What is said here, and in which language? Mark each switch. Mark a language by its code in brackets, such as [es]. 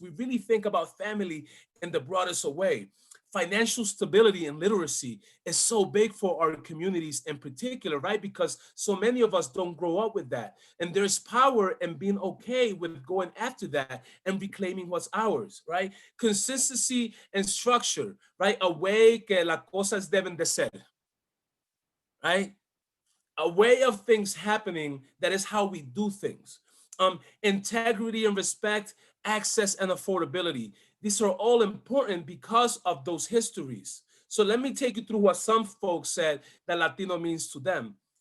[en] We really think about family in the broadest way. Financial stability and literacy is so big for our communities in particular, right? Because so many of us don't grow up with that. And there's power in being okay with going after that and reclaiming what's ours, right? Consistency and structure, right? A way [es] que las cosas deben de ser, right? [en] A way of things happening that is how we do things. Integrity and respect, access and affordability. These are all important because of those histories. So let me take you through what some folks said that Latino means to them.